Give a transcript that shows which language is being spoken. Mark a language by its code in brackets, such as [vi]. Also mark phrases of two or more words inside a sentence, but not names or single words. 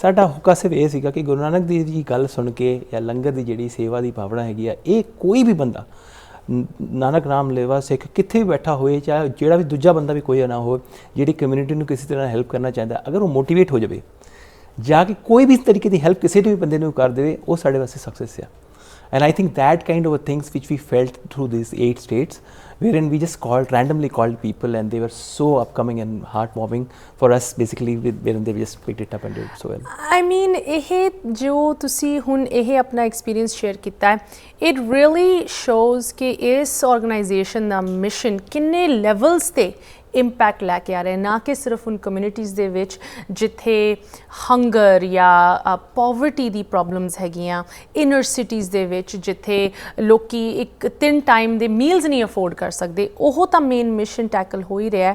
[pa] ਸਾਡਾ ਹੁੱਕਾ ਸਿਰਫ ਇਹ ਸੀਗਾ ਕਿ ਗੁਰੂ ਨਾਨਕ ਦੇਵ ਜੀ ਗੱਲ ਸੁਣ ਕੇ ਜਾਂ ਲੰਗਰ ਦੀ ਜਿਹੜੀ ਸੇਵਾ ਦੀ ਭਾਵਨਾ ਹੈਗੀ ਆ, ਇਹ ਕੋਈ ਵੀ ਬੰਦਾ ਨਾਨਕ ਨਾਮ ਲੇਵਾ ਸਿੱਖ ਕਿੱਥੇ ਵੀ ਬੈਠਾ ਹੋਏ, ਚਾਹੇ ਜਿਹੜਾ ਵੀ ਦੂਜਾ ਬੰਦਾ ਵੀ ਕੋਈ ਨਾ ਹੋਵੇ, ਜਿਹੜੀ ਕਮਿਊਨਿਟੀ ਨੂੰ ਕਿਸੇ ਤਰ੍ਹਾਂ ਹੈਲਪ ਕਰਨਾ ਚਾਹੁੰਦਾ, ਅਗਰ ਉਹ ਮੋਟੀਵੇਟ ਹੋ ਜਾਵੇ ਜਾ ਕੇ ਕੋਈ ਵੀ ਤਰੀਕੇ ਦੀ ਹੈਲਪ ਕਿਸੇ ਵੀ ਬੰਦੇ ਨੂੰ ਕਰ ਦੇਵੇ, ਉਹ ਸਾਡੇ ਵਾਸਤੇ ਸਕਸੈਸ ਆ। [en] And I think that kind of things which we felt through these 8 states, wherein we just randomly called people, and they were so upcoming and heartwarming for us, basically, wherein they just picked it up and did it so well. I mean, [pa] ਇਹ ਜੋ ਤੁਸੀਂ ਹੁਣ ਇਹ ਆਪਣਾ [en] experience share [pa] ਕੀਤਾ ਹੈ, [en] it really shows [pa] ਕਿ ਇਸ ਆਰਗੇਨਾਈਜੇਸ਼ਨ ਦਾ ਮਿਸ਼ਨ ਕਿੰਨੇ ਲੈਵਲਸ ਤੇ ਇੰਪੈਕਟ ਲੈ ਕੇ ਆ ਰਹੇ, ਨਾ ਕਿ ਸਿਰਫ ਉਨ ਕਮਿਊਨਿਟੀਜ਼ ਦੇ ਵਿੱਚ ਜਿੱਥੇ ਹੰਗਰ ਜਾਂ ਪੋਵਰਟੀ ਦੀ ਪ੍ਰੋਬਲਮਸ ਹੈਗੀਆਂ, [en] inner cities [pa] ਦੇ ਵਿੱਚ ਜਿੱਥੇ ਲੋਕੀ ਇੱਕ 3 ਟਾਈਮ ਦੇ ਮੀਲਸ ਨਹੀਂ ਅਫੋਰਡ ਕਰ ਸਕਦੇ, ਉਹ ਤਾਂ [en] main mission tackle [pa] ਹੋ ਹੀ ਰਿਹਾ।